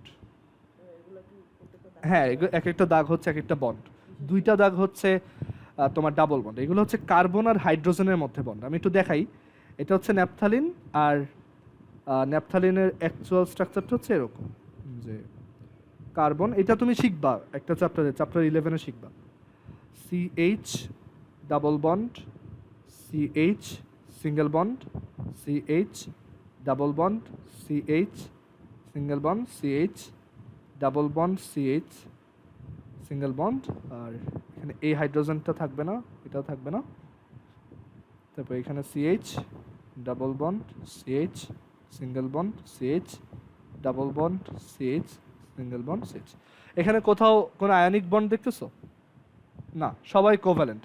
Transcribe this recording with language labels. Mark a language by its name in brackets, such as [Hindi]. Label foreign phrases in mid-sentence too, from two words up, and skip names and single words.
[Bangla] হ্যাঁ, এক একটা দাগ হচ্ছে এক একটা বন্ড, 2টা দাগ হচ্ছে তোমার [English] double bond. [Bangla] এগুলো হচ্ছে কার্বন আর হাইড্রোজেনের মধ্যে বন্ড। আমি একটু দেখাই, এটা হচ্ছে ন্যাপথালিন, আর ন্যাপথালিনের [English] actual structureটা [Bangla] হচ্ছে এরকম, যে কার্বন, এটা তুমি শিখবা একটা চ্যাপ্টারে, চ্যাপ্টার 11-এ শিখবা। [English] CH double bond, CH single bond, CH double bond, CH single bond, CH double bond, CH single bond, [Bangla] আর এখানে এই হাইড্রোজেনটা থাকবে না, এটাও থাকবে না। তারপর এখানে CH [English] double bond, [Bangla] CH [English] single bond, [Bangla] CH [English] double bond, [Bangla] CH [English] single bond, [Bangla] CH। এখানে কোথাও কোনো [English] ionic bond [Bangla] দেখতেছো? না, সবাই কোভ্যালেন্ট।